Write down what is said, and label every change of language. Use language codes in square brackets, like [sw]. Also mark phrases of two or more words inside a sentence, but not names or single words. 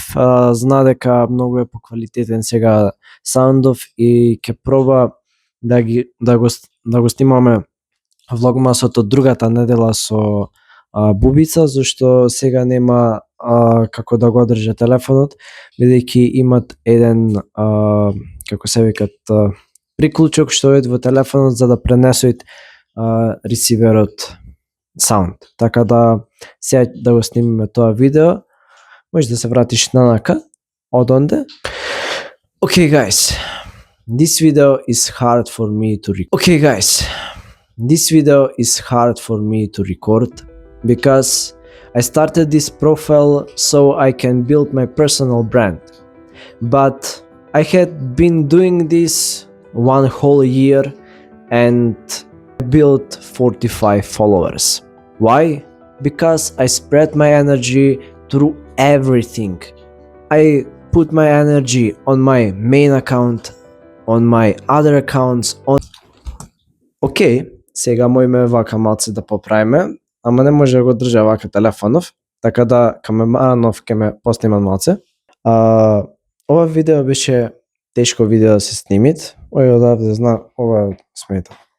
[mk] Зна дека многу е поквалитетен сега саундов и ќе проба да го снимаме влогмасот од другата недела со Бубица, зашто сега нема како да го одржа телефонот, бидејќи имат еден како се викат приклучок што е во телефонот за да пренесоит ресиверот саунд. Така да сега да го снимиме тоа видео. Може да се вратиш нанака од онде. [en] Okay guys, this video is hard for me to record. Okay guys, this video is hard for me to record because I started this profile so I can build my personal brand. But I had been doing this 1 whole year and I built 45 followers. Why? Because I spread my energy through everything. I put my energy on my main account, on my other accounts, on... [mk] Океј, сега мојме вака малце да поправиме, ама не може да го држа вака телефонов, така да камеранов ќе ме поснима малце. Ова видео беше тешко видео да се снимит. Ој одавде зна, ова смета.